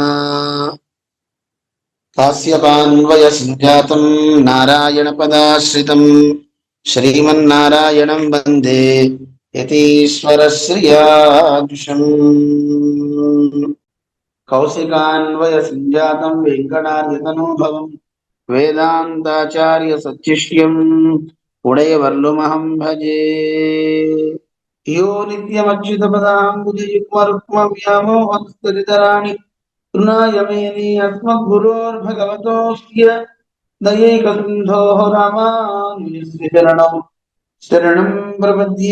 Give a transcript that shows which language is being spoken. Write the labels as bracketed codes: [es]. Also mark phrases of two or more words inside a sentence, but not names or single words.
[sa] కాశ్యపాన్వయ సంజాతం నారాయణ పదాశ్రితం శ్రీమన్నారాయణం వందే యతీశ్వర శ్రియాదుషం. కౌశికాన్వయ సంజాతం వెంకటార్యతనోభవం వేదాంతాచార్య సత్యశ్యం ఉడయవర్లుమహం భజే. यो नित्यमच्युतपदाम्बुजयुग्मरुक्मव्यामोहस्तरितराणि तृणाय मेने अस्मद्गुरोर्भगवतोऽस्य दयैकसिन्धोः रामानुजस्य चरणौ शरणं प्रपद्ये.